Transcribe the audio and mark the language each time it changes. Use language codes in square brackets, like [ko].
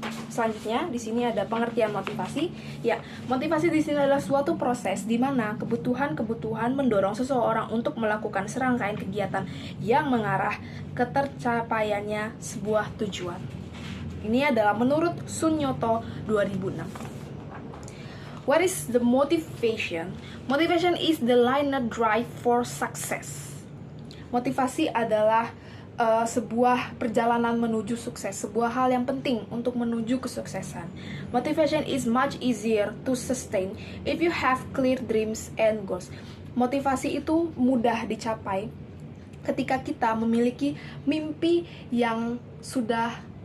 [id] Selanjutnya, di sini ada pengertian motivasi. Ya, motivasi di sini adalah suatu proses di mana kebutuhan-kebutuhan mendorong seseorang untuk melakukan serangkaian kegiatan yang mengarah ke tercapaiannya sebuah tujuan. Ini adalah menurut Sunyoto 2006. [en] What is the motivation? Motivation is the inner drive for success. [id] Motivasi adalah sebuah perjalanan menuju sukses, sebuah hal yang penting untuk menuju kesuksesan. [en] Motivation is much easier to sustain if you have clear dreams and goals. [id] Motivasi itu mudah dicapai ketika kita memiliki mimpi yang sudah